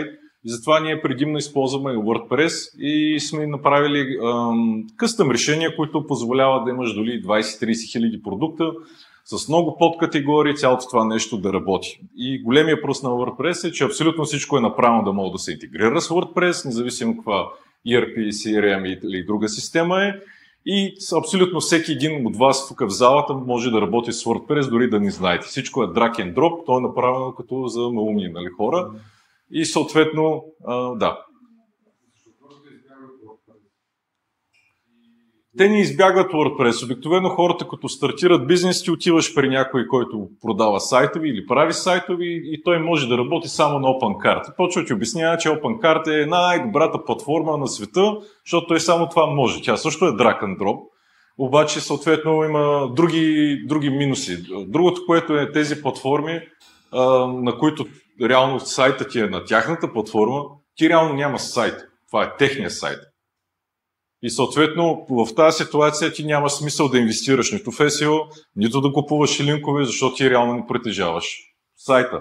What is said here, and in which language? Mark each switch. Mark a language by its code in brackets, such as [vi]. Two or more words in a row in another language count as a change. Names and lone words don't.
[bg] И затова ние предимно използваме WordPress и сме направили къстъм решения, които позволяват да имаш доли 20-30 хиляди продукта с много подкатегории, цялото това нещо да работи. И големия плюс на WordPress е, че абсолютно всичко е направено да може да се интегрира с WordPress, независимо каква ERP, CRM или друга система е. И абсолютно всеки един от вас тук в залата може да работи с WordPress, дори да не знаете. Всичко е [en] drag and drop, [bg] то е направено като за малумни хора. И съответно, да. Те не избягват WordPress. Обикновено хората, като стартират бизнес, ти отиваш при някой, който продава сайтови или прави сайтови и той може да работи само на OpenCart. Почва ти обяснява, че OpenCart е най-добрата платформа на света, защото той само това може. Тя също е [en] drag and drop, [bg] обаче съответно има други минуси. Другото, което е тези платформи, на които реално сайтът ти е на тяхната платформа, ти реално няма сайт. Това е техния сайт. И съответно в тази ситуация ти няма смисъл да инвестираш нито в SEO, нито да купуваш линкове, защото ти реално не притежаваш сайта.